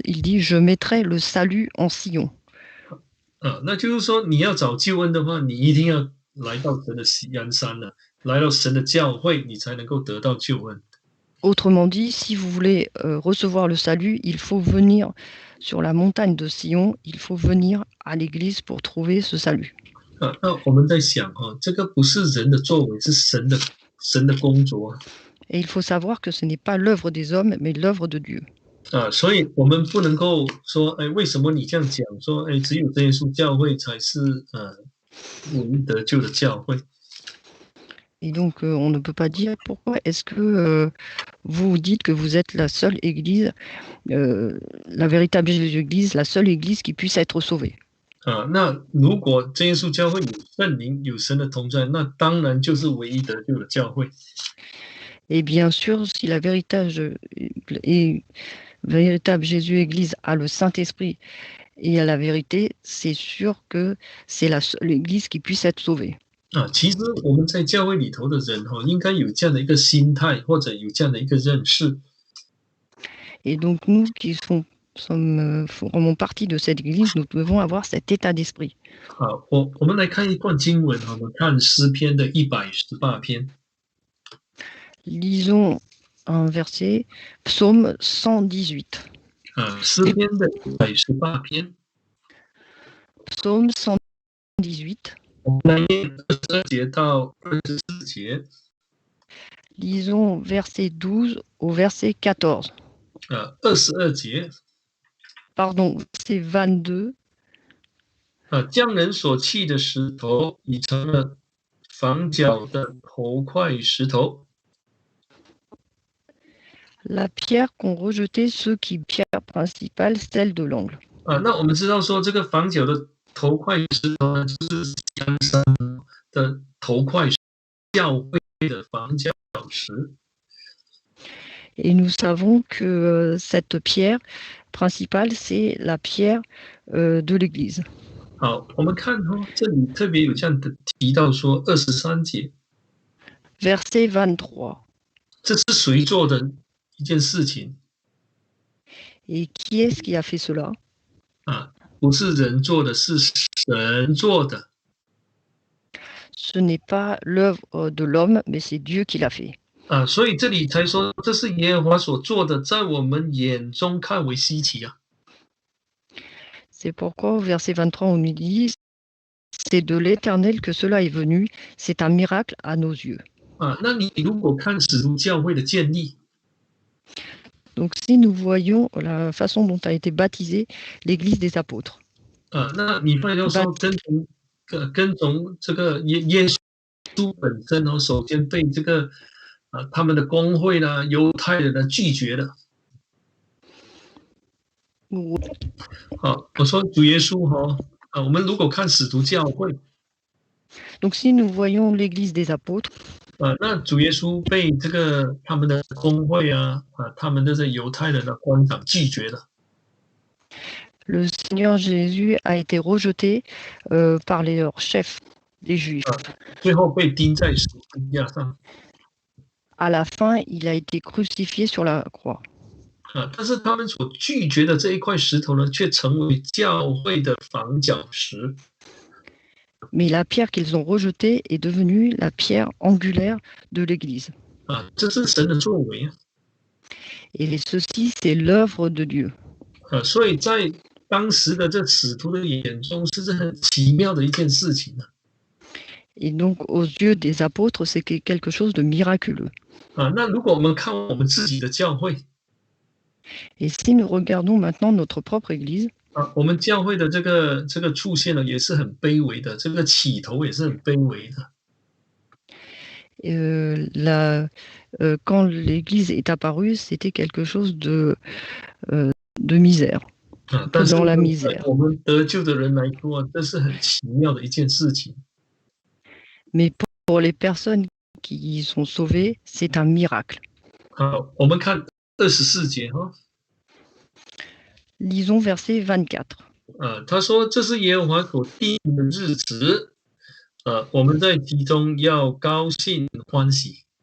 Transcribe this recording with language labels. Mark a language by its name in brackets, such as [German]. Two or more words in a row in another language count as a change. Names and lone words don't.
[French] Il dit « Je mettrai le salut en Sion ». [Chinese] 那就是说你要找救恩的话，你一定要来到神的锡安山了，来到神的教会，你才能够得到救恩。 [French] Autrement dit, si vous voulez recevoir le salut, il faut venir sur la montagne de Sion, il faut venir à l'église pour trouver ce salut. [Chinese] 那我们在想这个不是人的作为，是神的工作。 [French] Et il faut savoir que ce n'est pas l'œuvre des hommes, mais l'œuvre de Dieu. [Chinese] 所以我们不能够说，为什么你这样讲？说，只有真耶稣教会才是唯一得救的教会。 [French] Et donc, on ne peut pas dire pourquoi est-ce que vous dites que vous êtes la seule église, la véritable église, la seule église qui puisse être sauvée. [Chinese] 那如果真耶稣教会有圣灵、有神的同在，那当然就是唯一得救的教会。 [French] Et bien sûr, si la véritable Jésus Église a le Saint-Esprit et a la vérité, c'est sûr que c'est la seule Église qui puisse être sauvée. [Chinese] 其实我们在教会里头的人应该有这样的一个心态，或者有这样的一个认识。 [French] Et donc nous qui sommes formons partie de cette Église, nous devons avoir cet état d'esprit. [Chinese] 好，我们来看一段经文哈，我们看诗篇的118篇 [French] Lisons un verset, Psaume 118. [Chinese] 啊，诗篇的118篇， [French] Psaume 118. [Chinese] 我们来念22节到24节 [French] Lisons verset 12 au verset 14. [Chinese] 啊，22节 [French] Pardon, c'est 22. [Chinese] 啊，匠人所弃的石头已成了房角的头块石头 [French] La pierre qu'ont rejetée ceux qui pierre principale, celle de l'angle. 啊。 [Chinese] 那我们知道说，这个房角的头块石头呢，就是江山的头块石，教会的房角石。 [French] Et nous savons que cette pierre principale, c'est la pierre de l'Église. [Chinese] 好，我们看这里特别有这样的提到说23节， [French] Verset 23. [Chinese] 这是谁做的一件事情 [French] Et qui est-ce qui a fait cela? [Chinese] 啊？不是人做的，是神做的 [French] Ce n'est pas l'œuvre de l'homme, mais c'est Dieu qui l'a fait. [Chinese] 啊，所以这里才说这是耶和华所做的，在我们眼中看为稀奇啊。 [French] C'est pourquoi au verset 23, on nous dit, c'est de l'Éternel que cela est venu, c'est un miracle à nos yeux. [Chinese] 啊，那你如果看使徒教会的建立 [French] Donc si nous voyons la façon dont a été baptisée l'Église des apôtres, [Chinese] 啊，那你发现说跟从这个耶稣本身首先被这个他们的公会呢、犹太人呢拒绝了。好，我说主耶稣我们如果看使徒教会 [French] donc si nous voyons l'Église des apôtres, [Chinese] 那主耶稣被这个他们的公会他们的这犹太人的官长拒绝了。 [French] le Seigneur Jésus a été rejeté par leurs chefs, les Juifs. [Chinese] 最后被钉在十字架上。 [French] À la fin, il a été crucifié sur la croix. [Chinese] 但是他们所拒绝的这一块石头呢，却成为教会的房角石。 [French] Mais la pierre qu'ils ont rejetée est devenue la pierre angulaire de l'Église. [Chinese] 这是神的作为 [French] Et ceci, c'est l'œuvre de Dieu. [Chinese] 所以在当时的这使徒的眼中，是很奇妙的一件事情 [French] Et donc, aux yeux des apôtres, c'est quelque chose de miraculeux. [Chinese] 那如果我们看我们自己的教会 [French] Et si nous regardons maintenant notre propre Église, [Chinese] 我们教会的这个出现呢，也是很卑微的，这个起头也是很卑微的。 [French] quand l'Église est apparue, c'était quelque chose de misère, dans la misère. [Chinese] 我们得救的人来说，这是很奇妙的一件事情。 [French] Mais pour les personnes qui sont sauvées, c'est un miracle. [Chinese] 好，我们看24节 [French] Lisons verset 24. [Chinese] 他说这是耶和华所定的日子，我们在其中要高兴欢喜。